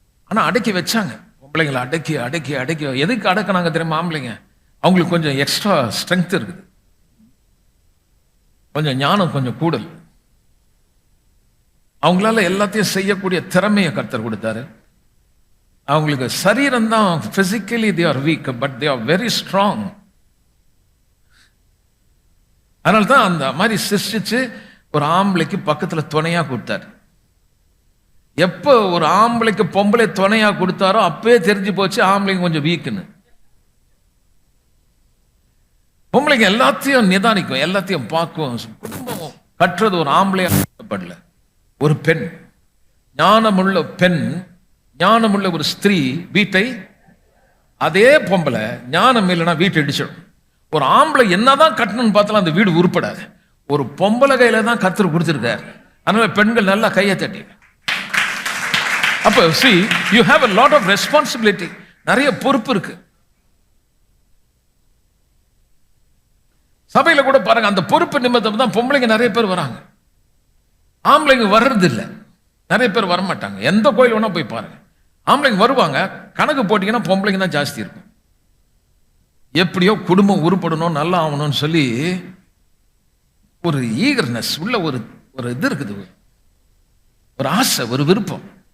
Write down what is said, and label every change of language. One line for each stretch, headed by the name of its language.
Tamil: ஆனா அடக்கி வச்சாங்க பொம்பளைங்களை. அடக்கி அடக்கி அடக்கி எதுக்கு அடக்கினாங்க தெரியுமா? ஆம்பளைங்க அவங்களுக்கு கொஞ்சம் எக்ஸ்ட்ரா ஸ்ட்ரென்த் இருக்குது, கொஞ்சம் ஞானம் கொஞ்சம் கூடல். அவங்களால எல்லாத்தையும் செய்யக்கூடிய திறமையை கர்த்தர் கொடுத்தாரு. அவங்களுக்கு சரீரம் தான் physically
English: they are weak, but they are very strong.
Tamil: அதனால தான் அந்த மாதிரி சிருஷ்டிச்சு ஒரு ஆம்பளைக்கு பக்கத்துல துணையா கொடுத்தாரு. எப்ப ஒரு ஆம்பளைக்கு பொம்பளை துணையா கொடுத்தாரோ அப்பவே தெரிஞ்சு போச்சு ஆம்பளைங்க கொஞ்சம் வீக்குன்னு. பொம்பளைங்க எல்லாத்தையும் நிதானிக்கும், எல்லாத்தையும் பார்க்கும். குடும்பம் கற்றது ஒரு ஆம்பளையா படல, ஒரு பெண், ஞானமுள்ள பெண், ஞானமுள்ள ஒரு ஸ்திரீ வீட்டை, அதே பொம்பளை ஞானம் இல்லைன்னா வீட்டை இடிச்சிடும். ஒரு ஆம்பளை என்னதான் கட்டணும்னு பார்த்தாலும் அந்த வீடு உருப்படாது. ஒரு பொம்பளை கையில தான் கர்த்தர் கொடுத்திருக்காரு. அதனால பெண்கள் நல்லா கையை தட்டி. அப்ப
English: see you have a lot of responsibility,
Tamil: நிறைய பொறுப்பு இருக்கு. சபையில கூட பாருங்க, அந்த பொறுப்பு நிமித்தம் தான் பொம்பளைங்க நிறைய பேர் வராங்க, ஆம்பளைங்க வர்றது இல்லை. நிறைய பேர் வரமாட்டாங்க. எந்த கோயில் வேணா போய் பாருங்க, ஆம்பளைங்க வருவாங்க. கணக்கு போட்டீங்கன்னா பொம்பளைங்க தான் ஜாஸ்தி இருக்கும். எப்படியோ குடும்பம் உருப்படணும், நல்லா ஆகணும்னு சொல்லி ஒரு ஈகர்னஸ் உள்ள ஒரு இது இருக்குது, ஒரு ஆசை, ஒரு விருப்பம்.